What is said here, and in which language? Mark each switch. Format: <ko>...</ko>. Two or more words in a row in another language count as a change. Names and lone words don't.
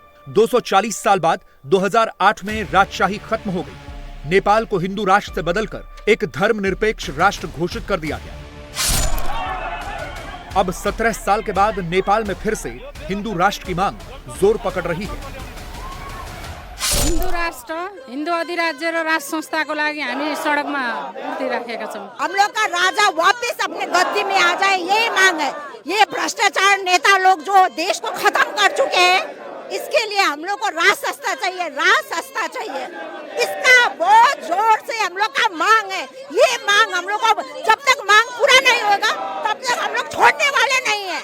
<hi>240 साल बाद 2008 में राजशाही खत्म हो गई। नेपाल को हिंदू राष्ट्र से बदलकर एक धर्मनिरपेक्ष राष्ट्र घोषित कर दिया गया। अब 17 साल के बाद नेपाल में फिर से हिंदू राष्ट्र की मांग जोर पकड़ रही है।</hi> <ne>हिन्दू राष्ट्र हिन्दू अधिराज्य र राष्ट्र संस्थाको लागि हामी सडकमा उठिराखेका छौँ।</ne> <hi>हम लोग का राजा वापस अपने गद्दी में आ जाए, यही मांग है। ये भ्रष्टाचार नेता लोग जो देश को खत्म कर चुके हैं, इसके लिए हम लोग को राज सस्ता चाहिए, राज सस्ता चाहिए। इसका बहुत जोर से हम लोग का मांग है। ये मांग हम लोग को जब तक मांग पूरा नहीं होगा तब तक हम लोग छोड़ने वाले नहीं है।</hi>